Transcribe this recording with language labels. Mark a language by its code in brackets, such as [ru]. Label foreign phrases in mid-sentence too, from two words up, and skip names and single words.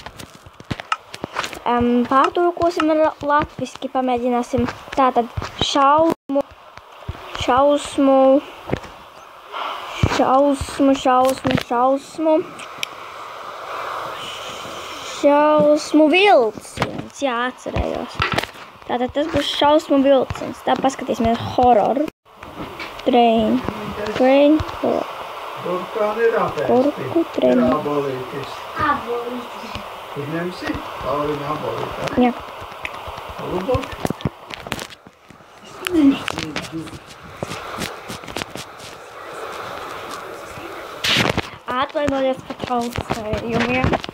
[lv] Pārtulkosim latviski, pamēģināsim tātad šausmu, vilciens, jā, atcerējos. Tātad tas būs šausmu vilciens. Tā paskatīsimies Horror Train. Horror. Kurku train. Abolītis. Tu ņemsi? Laurina abolītā. Jā. Lūdzu. Atvainojies par traucējumu, jā.